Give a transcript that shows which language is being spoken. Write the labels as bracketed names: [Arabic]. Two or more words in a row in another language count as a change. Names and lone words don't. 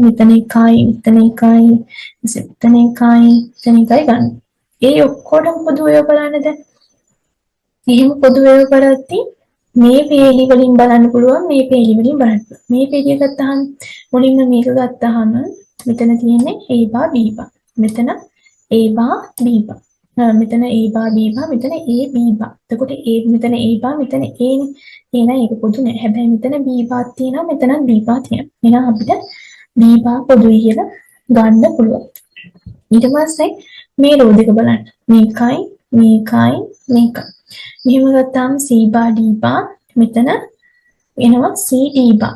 [Sinhala] මෙතන එකයි, මෙතන එකයි, මෙතන එකයි, මෙතන එකයි ගන්න. ඒ ඔක්කොටම පොදු ඒවා බලන්න දැන්. එහෙම පොදු ඒවා බලද්දී මේ පේලි වලින් බලන්න පුළුවන්, මේ පේලි වලින් බලන්න පුළුවන්. මේ පේලිය ගත්තාම මුලින්ම මේක ගත්තාම මෙතන තියෙන්නේ A bar B bar. මෙතන A bar B bar. මෙතන A bar B bar, මෙතන A B bar. එතකොට මෙතන A bar, මෙතන A නේ. එහෙනම් ඒක පොදු නෑ. හැබැයි මෙතන B bar තියෙනවා, මෙතන B bar තියෙනවා. එහෙනම් අපිට B bar පොදුයි කියලා ගන්න පුළුවන්. ඊට පස්සේ මේ රෝ දෙක බලන්න. මේකයි, මේකයි, මේකයි. මෙහෙම ගත්තාම C bar D bar මෙතන එනවා C D bar.